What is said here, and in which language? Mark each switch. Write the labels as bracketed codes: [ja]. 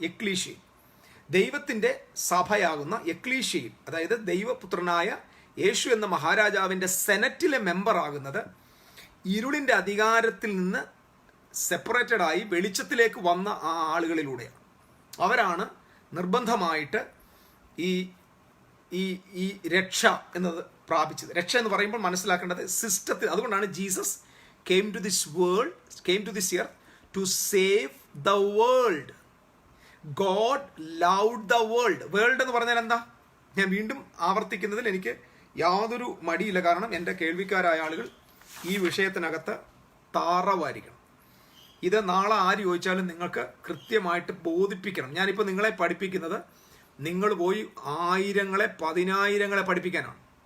[ml] Ecclesia, ദൈവത്തിൻ്റെ സഭയാകുന്ന എക്ലീഷ്യയിൽ, അതായത് ദൈവപുത്രനായ യേശു എന്ന മഹാരാജാവിൻ്റെ സെനറ്റിലെ മെമ്പറാകുന്നത് ഇരുളിൻ്റെ അധികാരത്തിൽ നിന്ന് സെപ്പറേറ്റഡ് ആയി വെളിച്ചത്തിലേക്ക് വന്ന ആ ആളുകളിലൂടെയാണ്. അവരാണ് നിർബന്ധമായിട്ട് ഈ ഈ ഈ രക്ഷ എന്നത് പ്രാപിച്ചത്. രക്ഷ എന്ന് പറയുമ്പോൾ മനസ്സിലാക്കേണ്ടത് സിസ്റ്റത്തിൽ. അതുകൊണ്ടാണ് [en] Jesus came to this earth to save the world. God loved the world. [ml] World എന്ന് പറഞ്ഞാൽ എന്താ? ഞാൻ വീണ്ടും ആവർത്തിക്കുന്നതിൽ എനിക്ക് യാതൊരു മടിയില്ല. കാരണം എൻ്റെ കേൾവിക്കാരായ ആളുകൾ ഈ വിഷയത്തിനകത്ത് താറവായിരിക്കണം. ഇത് നാളെ ആര് ചോദിച്ചാലും നിങ്ങൾക്ക് കൃത്യമായിട്ട് ബോധിപ്പിക്കണം. ഞാനിപ്പോൾ നിങ്ങളെ പഠിപ്പിക്കുന്നത് നിങ്ങൾ പോയി ആയിരങ്ങളെ 10,000 പഠിപ്പിക്കാനാണ്.